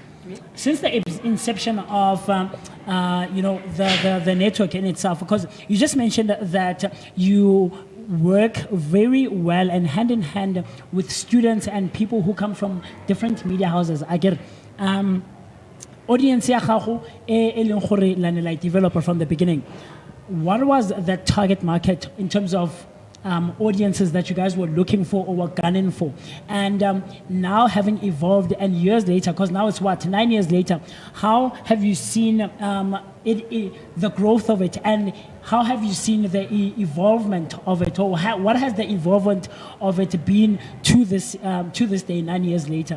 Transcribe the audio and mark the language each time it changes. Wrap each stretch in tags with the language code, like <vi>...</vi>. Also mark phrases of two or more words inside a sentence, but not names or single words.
<en>Since the inception of the network in itself, because you just mentioned that you work very well and hand in hand with students and people who come from different media houses. I get audience</en> <tn>ya gago e leng gore la ne la</tn> <en>developer from the beginning. What was the target market in terms of audiences that you guys were looking for or were gunning for. And now having evolved and years later, because now it's what, 9 years later, how have you seen the growth of it, and how have you seen the evolvement of it, or what has the evolvement of it been to this day, 9 years later?</en>